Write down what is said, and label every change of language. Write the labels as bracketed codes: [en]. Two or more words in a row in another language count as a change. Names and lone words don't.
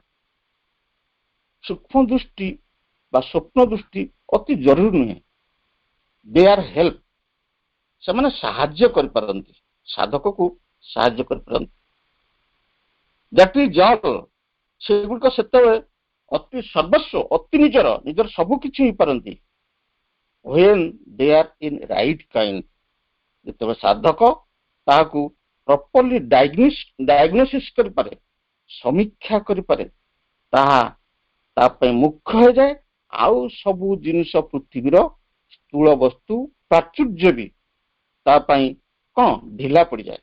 [or] ସୂକ୍ଷ୍ମ ଦୃଷ୍ଟି ବା ସ୍ୱପ୍ନ ଦୃଷ୍ଟି ଅତି ଜରୁରୀ ନୁହେଁ। [en] They are help. [or] ସେମାନେ ସାହାଯ୍ୟ କରିପାରନ୍ତି, ସାଧକକୁ ସାହାଯ୍ୟ କରିପାରନ୍ତି। [en] That is all. [or] ସେଗୁଡ଼ିକ ସେତେବେଳେ ଅତି ସର୍ବସ୍ୱ, ଅତି ନିଜର ସବୁ କିଛି ହେଇପାରନ୍ତି। [en] when they are in right kind। [or] ଯେତେବେଳେ ସାଧକ ତାହାକୁ [en] properly diagnosis [or] କରିପାରେ, ସମୀକ୍ଷା କରିପାରେ, ତାହା ତା ପାଇଁ ମୁଖ୍ୟ ହେଇଯାଏ। ଆଉ ସବୁ ଜିନିଷ ପୃଥିବୀର ସ୍ଥୂଳ ବସ୍ତୁ ପ୍ରାଚୁର୍ଯ୍ୟ ବି ତା ପାଇଁ କଣ ଢିଲା ପଡିଯାଏ।